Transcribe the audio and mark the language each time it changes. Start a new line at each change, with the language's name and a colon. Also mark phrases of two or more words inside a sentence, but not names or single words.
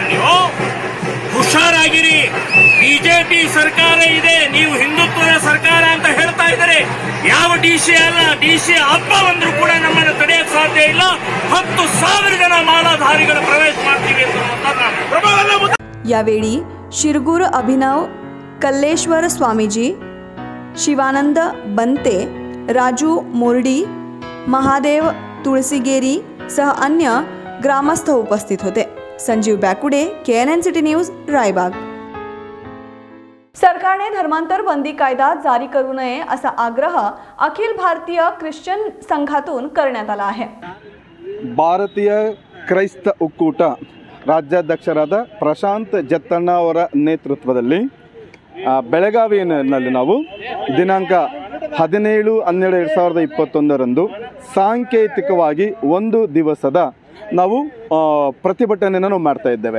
Kannada: ನೀವು ಹುಷಾರಾಗಿರಿ. ಬಿಜೆಪಿ ಸರ್ಕಾರ ಇದೆ, ನೀವು ಹಿಂದುತ್ವದ ಸರ್ಕಾರ ಅಂತ ಹೇಳ್ತಾ ಇದ್ದಾರೆ. ಯಾವ ಡಿಸಿ ಅಲ್ಲ, ಡಿಸಿ ಹಬ್ಬ ಬಂದರೂ ಕೂಡ ನಮ್ಮನ್ನು ತಡೆಯಕ್ಕೆ ಸಾಧ್ಯ ಇಲ್ಲ. 10,000 ಜನ ಮಾಲಾಧಾರಿಗಳು ಪ್ರವೇಶ ಮಾಡ್ತೀವಿ ಅಂತ.
Marathi: यावेळी शिरगूर अभिनव कल्लेश्वर स्वामीजी, शिवानंद बनते, राजू मोरडी, महादेव तुळसीगेरी सह अन्य ग्रामस्थ उपस्थित होते. संजीव बॅकुडे, KNN
English: city news,
Marathi: रायबाग. सरकारने धर्मांतर बंदी कायदा जारी करू नये असा आग्रह अखिल भारतीय ख्रिश्चन संघातून करण्यात आला आहे.
Kannada: ಭಾರತೀಯ ಕ್ರೈಸ್ತ ಒಕ್ಕೂಟ ರಾಜ್ಯಾಧ್ಯಕ್ಷರಾದ ಪ್ರಶಾಂತ್ ಜತ್ತಣ್ಣ ಅವರ ನೇತೃತ್ವದಲ್ಲಿ ಬೆಳಗಾವಿಯಲ್ಲಿ ನಾವು ದಿನಾಂಕ 17/12/2021 ಸಾಂಕೇತಿಕವಾಗಿ 1 ದಿವಸದ ನಾವು ಪ್ರತಿಭಟನೆಯನ್ನು ನಾವು ಮಾಡ್ತಾ ಇದ್ದೇವೆ.